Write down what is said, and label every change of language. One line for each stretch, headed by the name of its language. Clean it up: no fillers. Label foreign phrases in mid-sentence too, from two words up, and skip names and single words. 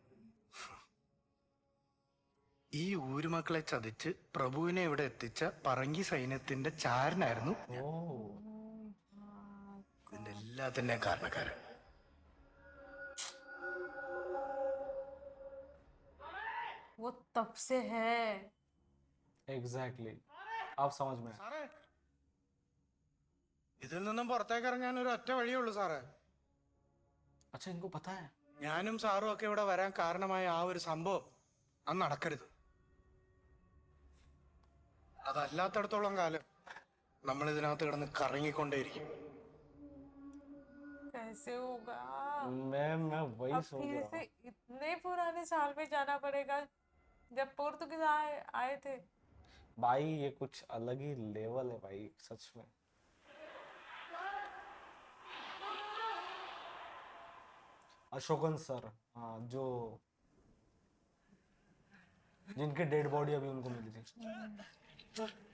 Malayalam: ഈ ഊരുമക്കളെ ചതിച്ച് പ്രഭുവിനെ ഇവിടെ എത്തിച്ച പറങ്കി സൈന്യത്തിന്റെ ചാരനായിരുന്നു ഞാൻ. ओ. ഇതിന്റെ എല്ലാത്തിന്റെയും കാരണക്കാരൻ.
Hindi: वो तब से है। एग्जैक्टली अब समझ में आया।
Malayalam: സാറേ ഇതിൽ നിന്നും പുറത്തേക്ക് ഇറങ്ങാൻ ഒരു ഒറ്റ വഴിയേ ഉള്ളൂ സാറേ.
Hindi: अच्छा इनको पता है।
Malayalam: ഞാനും സാറും ഒക്കെ ഇവിടെ വരാൻ കാരണമായ ആ ഒരു സംഭവം അന്ന് നടക്കരുത്. അതല്ലാത്തടത്തോളം കാലം നമ്മൾ ഇതിനകത്ത് കിടന്ന് കറങ്ങിക്കൊണ്ടേയിരിക്കും.
Hindi: कैसे होगा? मैं वही अब सोच फिर रहा से हूँ। इतने पुराने साल में जाना पड़ेगा जब पोर्तुगीज आए थे। भाई ये कुछ अलग ही लेवल है भाई सच में। अशोकन सर, हाँ, जो जिनकी
English: dead body
Hindi: अभी उनको मिली थी।